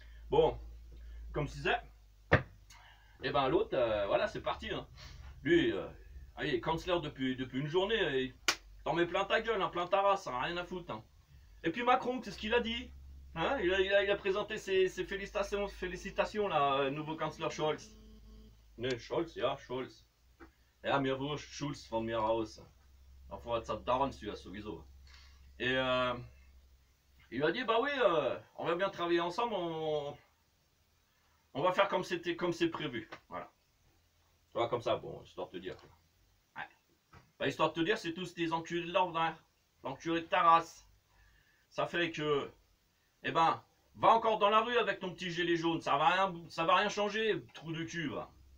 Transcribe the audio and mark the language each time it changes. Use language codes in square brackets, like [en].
[fr] Bon, comme je disais, et ben l'autre, voilà, c'est parti. Hein. Lui, allez, kansler depuis une journée, t'en mets plein ta gueule, hein, plein ta race, hein, rien à foutre. Hein. Et puis Macron, c'est ce qu'il a dit. Hein, il a présenté ses félicitations là, nouveau kansler Scholz. [de] Ne, Scholz, ja, Scholz. Ja, mir wurscht, Schulz von mir aus. Davor hat es dauernd sowieso. Et [fr] Il lui a dit, bah oui, on va bien travailler ensemble, on va faire comme c'est prévu. Voilà. Tu vois, comme ça, bon, histoire de te dire. Ouais. Bah, histoire de te dire, c'est tous des enculés de l'ordre, l'enculé de ta race. Ça fait que, eh ben, va encore dans la rue avec ton petit gilet jaune, ça va rien changer, trou de cul, va.